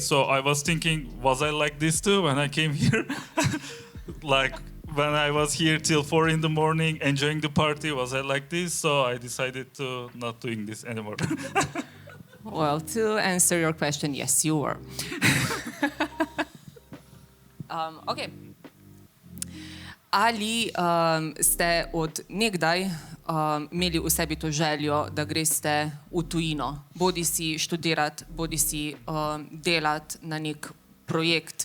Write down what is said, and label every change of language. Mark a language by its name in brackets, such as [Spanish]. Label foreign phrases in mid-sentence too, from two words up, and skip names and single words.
[English] So I was thinking, was I like this too when I came here? Like, when I was here till 4 in the morning enjoying the party, was I like this? So I decided to not doing this anymore. Well, to answer your question, yes, you were. Okay. [Slovenian] Ali ste od nekdaj imeli v sebi to željo, da greste v tujino, bodi si študirati, bodi si delati na nek projekt.